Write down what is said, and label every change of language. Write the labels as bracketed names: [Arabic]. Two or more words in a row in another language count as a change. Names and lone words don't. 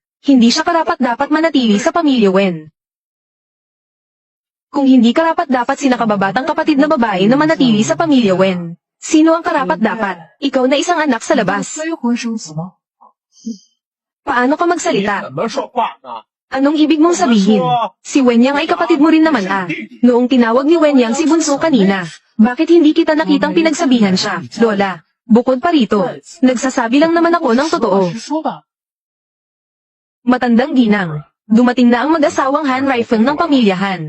[Filipino] Hindi siya karapat-dapat manatili sa pamilya Wen. Kung hindi karapat-dapat si nakababatang kapatid na babae na manatili sa pamilya Wen, sino ang karapat-dapat? Ikaw na isang anak sa labas. Paano ka magsalita? [Chinese] 怎么说话呢？ [Filipino] Anong ibig mong sabihin? Si Wen Yang ay kapatid mo rin naman ah. Noong tinawag ni Wen Yang si Bunso kanina, bakit hindi kita nakitang pinagsabihan siya, Lola? Bukod pa rito, nagsasabi lang naman ako ng totoo. [Chinese] 说吧。 [Filipino] Matandang ginang, dumating na ang mag-asawang Han Raifeng ng pamilyahan.